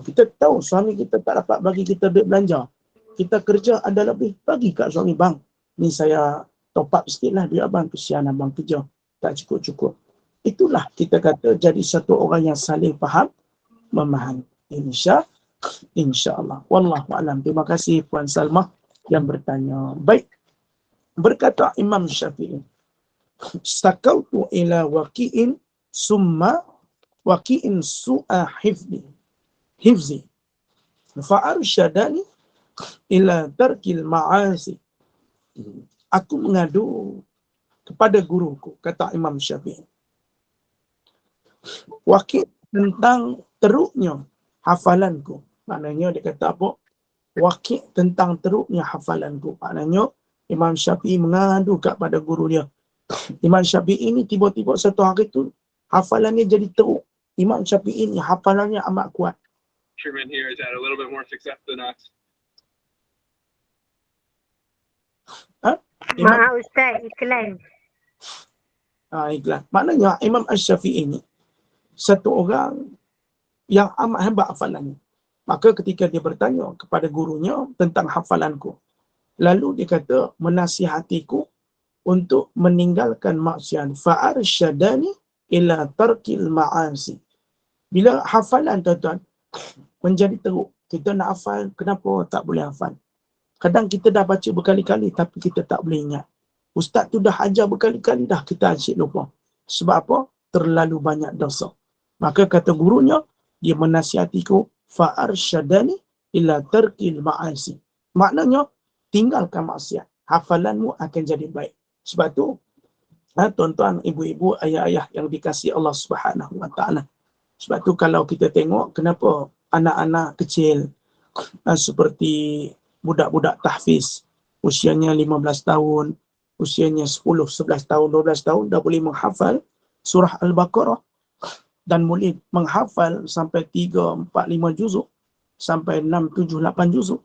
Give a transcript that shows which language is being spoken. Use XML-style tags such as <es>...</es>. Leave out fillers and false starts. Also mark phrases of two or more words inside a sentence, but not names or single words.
<ms>Kita tahu suami kita tak dapat bagi kita duit belanja. Kita kerja ada lebih, bagi kat suami, bang, ni saya top up sikit lah duit abang, kesian abang kerja tak cukup-cukup. Itulah kita kata jadi satu orang yang saling faham, memahami. InsyaAllah. Wallahualam. Terima kasih Puan Salmah yang bertanya. Baik. Berkata Imam Syafi'i,</ms> <ar>شكوت إلى وكيع ثم وكيع سوء حفظي فأرشدني إلى ترك المعاصي.</ar> <ms>Aku mengadu kepada guruku, kata Imam Syafi'i. Waqi' tentang teruknya hafalanku. Maknanya dia kata apa? Waqi' tentang teruknya hafalanku. Maknanya Imam Syafi'i mengadu kepada guru dia. Imam Syafi'i ini tiba-tiba satu hari tu hafalannya jadi teruk. Imam Syafi'i ini hafalannya amat kuat.</ms> <en>Fisherman here has had a little bit more success than us.</en> <ms>Maaf Ustaz, iklan. Iklan. Maknanya Imam Asy-Syafi'i ini satu orang yang amat hebat hafalannya. Maka ketika dia bertanya kepada gurunya tentang hafalanku, lalu dia kata menasihatiku untuk meninggalkan maksiat.</ms> <ar>فأرشدني إلى ترك المعاصي.</ar> <ms>Bila hafalan tuan-tuan menjadi teruk, kita nak hafal, kenapa tak boleh hafal? Kadang kita dah baca berkali-kali tapi kita tak boleh ingat. Ustaz tu dah ajar berkali-kali dah kita asyik lupa. Sebab apa? Terlalu banyak dosa. Maka kata gurunya, dia menasihatiku,</ms> <ar>فأرشدني إلى ترك المعاصي.</ar> <ms>Maknanya, tinggalkan maksiat. Hafalanmu akan jadi baik. Sebab tu, tuan-tuan, ibu-ibu, ayah-ayah yang dikasihi Allah</ms> <ar>سبحانه وتعالى.</ar> <ms>Sebab tu kalau kita tengok kenapa anak-anak kecil seperti budak-budak tahfiz, usianya 15 tahun, usianya 10, 11 tahun, 12 tahun dah boleh menghafal surah Al-Baqarah dan boleh menghafal sampai 3, 4, 5 juzuk, sampai 6, 7, 8 juzuk.</ms>